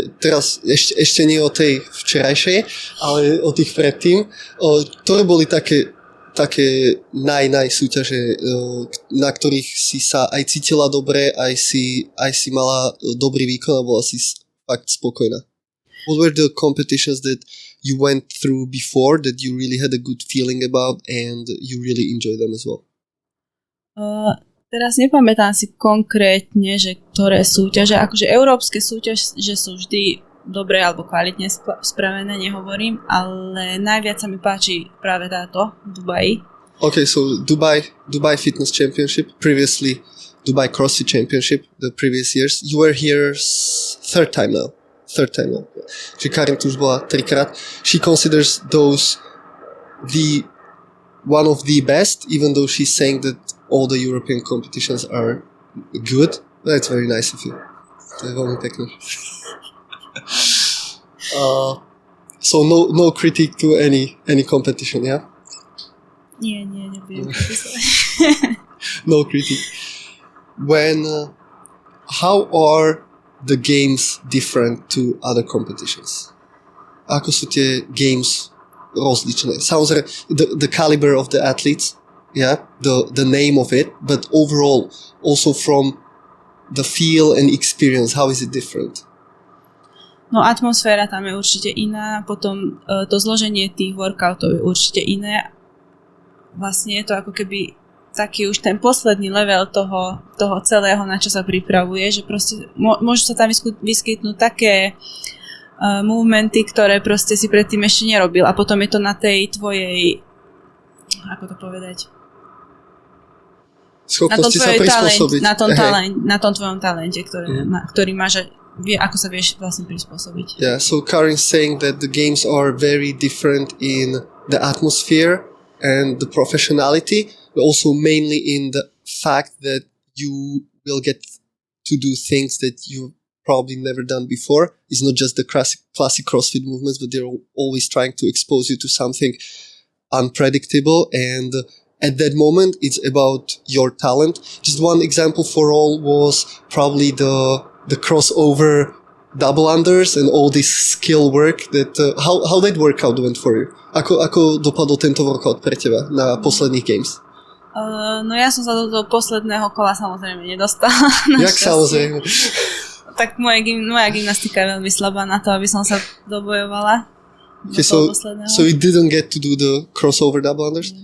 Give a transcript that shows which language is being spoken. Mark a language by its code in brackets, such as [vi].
[sk] Teraz ešte nie o tej včerajšej, ale o tých predtým. Ktoré boli také naj súťaže, na ktorých si sa aj cítila dobre, aj si mala dobrý výkon a bola si fakt spokojná. [en] What were the competitions that you went through before that you really had a good feeling about and you really enjoyed them as well? [sk] Teraz nepamätám si konkrétne, že ktoré súťaže, akože európske súťaže sú vždy dobre alebo kvalitne spravené, nehovorím, ale najviac sa mi páči práve táto v Dubaji. [en] Okay, so Dubai Fitness Championship, previously Dubai CrossFit Championship, the previous years. You were here third time now. [sk] Čiže Karin tu už bola 3-krát. [en] She considers those one of the best, even though she's saying that all the European competitions are good. That's very nice of you. [sk] To je veľmi pekné. [en] So no critique to any competition, yeah? [sk] Nie, nebudem. [en] No critique. How are the games different to other competitions? [sk] Ako sú tie games rozličné? [en] Samozrejme, the caliber of the athletes, yeah, the name of it, but overall, also from the feel and experience, how is it different? [sk] No, atmosféra tam je určite iná, potom to zloženie tých workoutov je určite iné. Vlastne je to ako keby taký už ten posledný level toho celého, na čo sa pripravuje, že proste môžu sa tam vyskytnúť také movementy, ktoré proste si predtým ešte nerobil a potom je to na tej tvojej, ako to povedať? Schopnosti sa prispôsobiť. Na tom tvojom talente, ktorý má, že vie, ako sa vieš vlastne prispôsobiť. [en] Yeah, so Karin's saying that the games are very different in the atmosphere and the professionality, but also mainly in the fact that you will get to do things that you've probably never done before. It's not just the classic CrossFit movements, but they're always trying to expose you to something unpredictable, and at that moment it's about your talent. Just one example for all was probably the crossover double unders and all this skill work that how that workout went for you? [sk] Ako dopadol tento workout pre teba na posledných games? No ja som sa do toho posledného kola samozrejme nedostala. Jak samozrejme? Tak moja gymnastika je veľmi slabá na to, aby som sa dobojovala. [en] Okay, so you didn't get to do the crossover double unders?